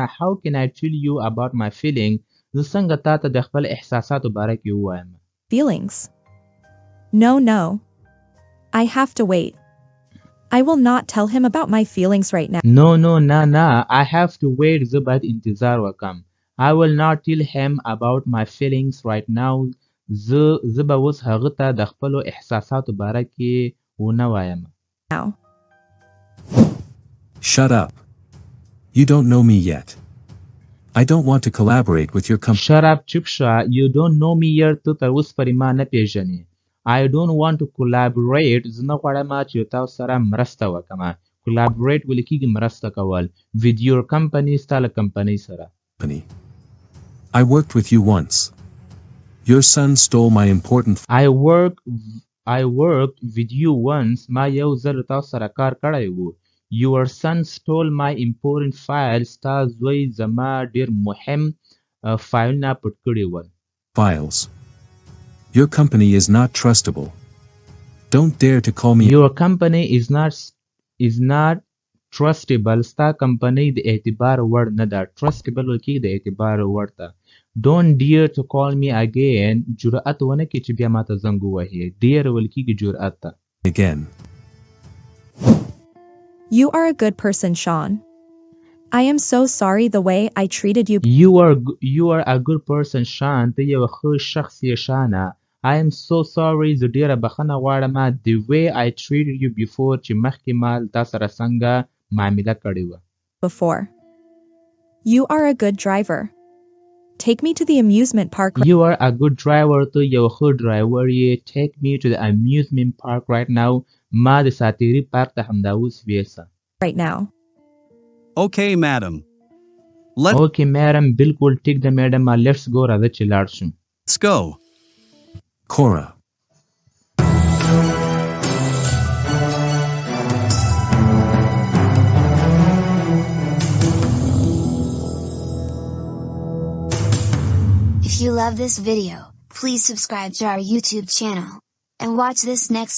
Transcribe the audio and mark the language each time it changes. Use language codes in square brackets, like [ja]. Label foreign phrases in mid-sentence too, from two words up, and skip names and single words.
[en] How can I tell you about my feeling? [ps] زه څنګه تا ته د خپل احساساتو باره کې ووایم؟ [en] feelings? No. I have to wait. I will not tell him about my feelings right now. No. I have to wait. [ps] زه باید انتظار وکم. [en] I will not tell him about my feelings right now. [ps] زه به اوس هغه ته د خپلو احساساتو باره کې ونه وایم. [en] Now. Shut up. You don't know me yet. I don't want to collaborate with your company. Shut up, [ps] چپ شه. [en] You don't know me yet. [ps] ته تر اوسه پورې ما نه پیژنې. [en] I don't want to collaborate. [ps] زه نه غواړم چې تاسو سره مرسته وکړم. Collaborate ویل کېږي مرسته کول. [en] With your company [ps] ستا له کمپنۍ سره. [en] I worked with you once. Your son stole my important. I worked with you once. [ps] ما یو ځل تاسو سره کار کړی وو. [en] Your son stole my important files. [ps] ستا زوی زما ډېر مهم فایلونه پټ کړي ول. [en] Files. Your company is not trustable. Don't dare to call me. Your company is not trustable. [ps] ستا کمپنۍ د اعتبار وړ نه ده. Trustable ویل کېږي د اعتبار وړ ته. [en] Don't dare to call me again. [ps] جرأت ونه کړې چې بیا ماته زنګ ووهې. Dare ویل کېږي جرأت ته. [en] Again. You are a good person, Sean. I am so sorry the way I treated you. You are a good person, Sean. [ps] ته یو ښه شخص یې شانه. [en] I am so sorry. [ps] زه ډېره بخښنه غواړم [en] the way I treated you before [ps] چې مخکې ما تا سره څنګه معامله کړې وه. [en] Before. You are a good driver. Take me to the amusement park. You are a good driver. [ps] ته یو ښه ډرایور یې. [en] Take me to the amusement park right now. [ps] ما د ساتيري پارک ته همدا اوس ویسه [en] right now. Okay, madam. Let's Okay madam [ps] بالکل ټیک ده میډم [en] let's go [ps] راځه چې لاړ شو [en] go. Cora. If you love this video, please subscribe to our YouTube channel and watch this next video.